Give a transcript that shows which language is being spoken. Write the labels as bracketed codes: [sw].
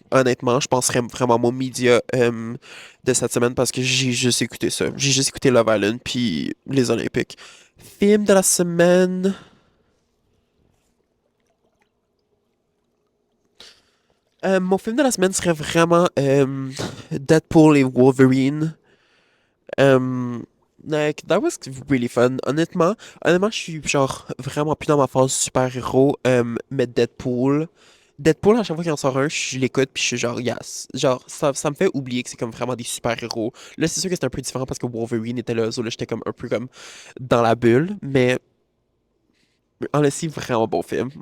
[fr] Honnêtement, je penserais vraiment mon média de cette semaine parce que j'ai juste écouté ça. J'ai juste écouté Love Island puis les Olympiques. Film de la semaine. Mon film de la semaine serait vraiment Deadpool et Wolverine. [en] Um, like, that was really fun. [fr] Honnêtement, je suis genre vraiment plus dans ma phase super-héros. Mais Deadpool, à chaque fois qu'il en sort un, je l'écoute puis je suis genre [en] yes. [fr] Genre, ça me fait oublier que c'est comme vraiment des super-héros. Là, c'est sûr que c'est un peu différent parce que Wolverine était là, [en] so [fr] là, j'étais comme un peu comme dans la bulle, mais [en] honestly, [fr] vraiment bon film.